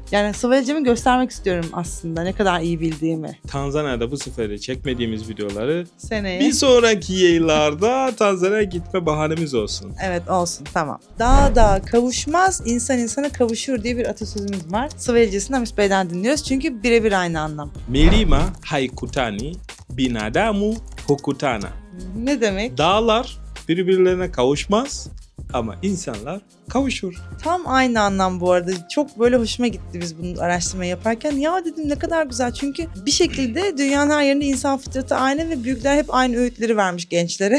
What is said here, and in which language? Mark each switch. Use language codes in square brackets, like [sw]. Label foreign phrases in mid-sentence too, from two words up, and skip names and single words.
[tr] Yani Swahilice'mi göstermek istiyorum aslında, ne kadar iyi bildiğimi. Tanzanya'da bu sefer de çekmediğimiz videoları seneye bir sonraki yayınlarda Tanzanya'ya gitme bahanemiz olsun. Evet, olsun, tamam. Dağa kavuşmaz, insan insana kavuşur diye bir atasözümüz var. Swahilice'sini Hamis Bey'den dinliyoruz çünkü birebir aynı anlam. [sw] Milima haikutani, binadamu hukutana. [tr] Ne demek? Dağlar birbirlerine kavuşmaz, ama insanlar kavuşur. Tam aynı anlam bu arada. Çok böyle hoşuma gitti biz bunu araştırma yaparken. Ya dedim ne kadar güzel. Çünkü bir şekilde dünyanın her yerinde insan fıtratı aynı ve büyükler hep aynı öğütleri vermiş gençlere.